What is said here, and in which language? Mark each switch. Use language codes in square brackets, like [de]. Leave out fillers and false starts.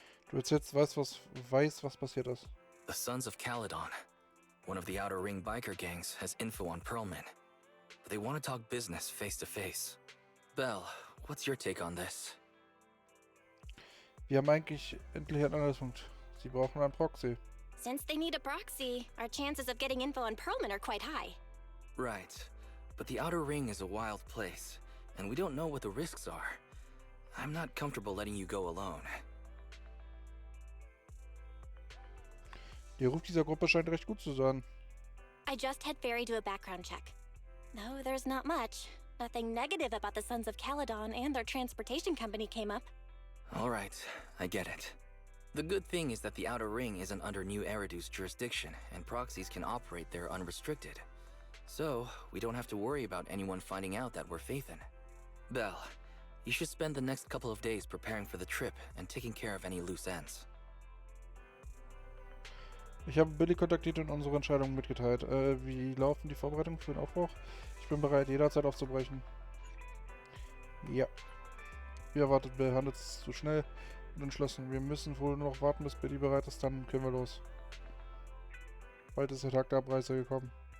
[de] Du jetzt weißt, was passiert ist. [en] The Sons of Caledon, one of the Outer Ring biker gangs, has info on Perlman. They want to talk business face to face. Belle, what's your take on this? [de] Wir haben eigentlich endlich einen Anhaltspunkt. Sie brauchen einen Proxy. [en] Since they need a proxy, our chances of getting info on Perlman are quite high. Right, but the Outer Ring is a wild place, and we don't know what the risks are. I'm not comfortable letting you go alone. [de] Der Ruf dieser Gruppe scheint recht gut zu sein. [en] I just had Barry do a background check. No, there's not much. Nothing negative about the Sons of Caledon and their transportation company came up. All right, I get it. The good thing is that the Outer Ring isn't under New Eridu's jurisdiction, and proxies can operate there unrestricted. So, we don't have to worry about anyone finding out that we're Finden. Belle, you should spend the next couple of days preparing for the trip and taking care of any loose ends. [de] Ich habe Billy kontaktiert und unsere Entscheidung mitgeteilt. Wie laufen die Vorbereitungen für den Aufbruch? Ich bin bereit, jederzeit aufzubrechen. Ja. Wie erwartet, Bill handelt es zu schnell und entschlossen. Wir müssen wohl nur noch warten, bis Billy bereit ist, dann können wir los. Bald ist der Tag der Abreise gekommen.